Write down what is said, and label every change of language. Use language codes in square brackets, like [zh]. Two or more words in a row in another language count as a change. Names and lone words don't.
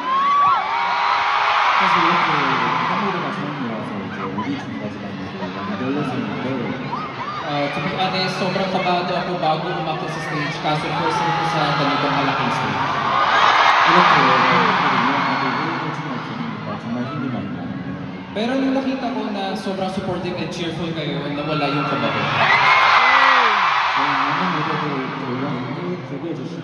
[ko] 사실 이렇게 한무대가 처음이라서 이제 오디션까지 많이 열렸었는데 [en] To be honest, [tl] sobrang kabado ako bago umakit sa stage kaso [en] first time [tl] ko sa ganitong malaking stage. [ko] 이렇게 팬분들이 이야기하고 해주는 거 들으니까 정말 힘이 많이 나는데 [tl] Pero nung nakita ko na sobrang [en] supportive and cheerful [tl] kayo, nawala yung kabado. [ko] 저희 많은 무대들 올라오는데 기대해 주시고